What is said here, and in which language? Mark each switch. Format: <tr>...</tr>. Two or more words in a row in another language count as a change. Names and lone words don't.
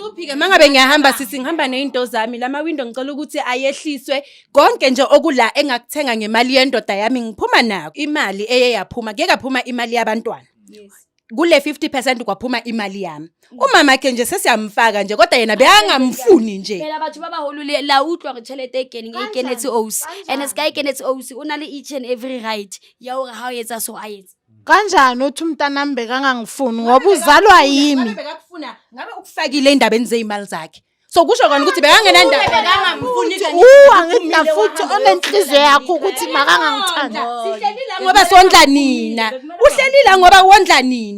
<zu>Akuhluphi-ke mangabe ngiyahamba sisi ngihamba nezinto zami lama window ngicela ukuthi ayehliswe konke nje okula engakuthenga ngemali yendoda yami ngiphuma nako imali eyaphuma ngeke kaphuma imali yabantwana. Kule 50% kwaphuma imali yami. Umama ke nje sesiyamfaka nje kodwa yena beyangamfuni nje.</zu> <st>phela batho babahulu la utlwa re tšhelete ikenetse osi and sika ikenetse osi o na le</st> <en>each and every right</en> <st>ya hore ha o etsa so a etsa</st> <zu>Kanjani uthi umntanami bekangangifuni ngoba uzalwa yimi. Bekakufuna ngabe ukufakile endabeni zeimali zakhe. So kusho kona ukuthi bekangenandaba. Angina futhi onenhliziyo yakho ukuthi makangangithandi. Sihlelile ngoba sondla nina. Uhlelile ngoba wondla nina.</zu>